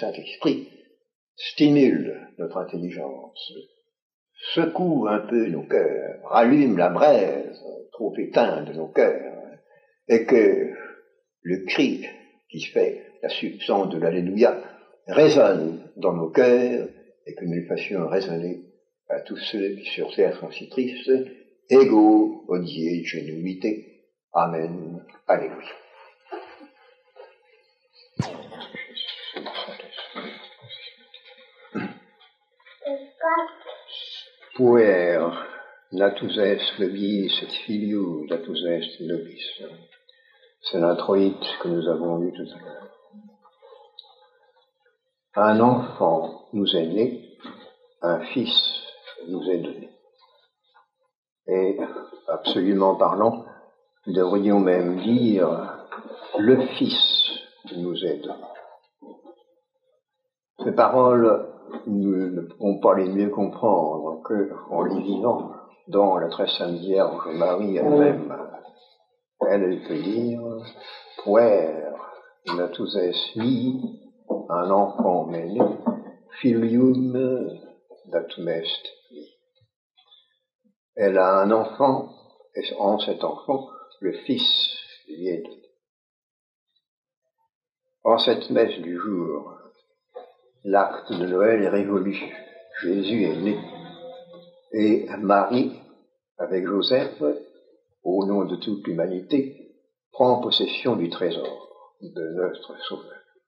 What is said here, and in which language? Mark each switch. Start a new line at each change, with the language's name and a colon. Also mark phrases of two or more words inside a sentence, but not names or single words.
French: Saint-Esprit, stimule notre intelligence, secoue un peu nos cœurs, rallume la braise trop éteinte de nos cœurs, et que le cri qui fait la substance de l'Alléluia résonne dans nos cœurs, et que nous le fassions résonner à tous ceux qui sur terre sont si tristes, égaux, odiés, génuité. Amen. Alléluia.
Latin: Puer natus est nobis et filio natus est nobis.
French: C'est l'introïte que nous avons lu tout à l'heure. Un enfant nous est né, un fils nous est donné. Et, absolument parlant, nous devrions même dire le Fils nous est donné. Ces paroles, nous ne pouvons pas les mieux comprendre qu'en les vivant dans la très sainte Vierge Marie elle-même. Elle peut dire
Latin: puer natus est mi,
French: un enfant m'est né,
Latin: filium datum est mi.
French: Elle a un enfant, et en cet enfant, le Fils lui est donné. En cette messe du jour, l'acte de Noël est révolu. Jésus est né. Et Marie, avec Joseph, au nom de toute l'humanité, prend possession du trésor de notre Sauveur.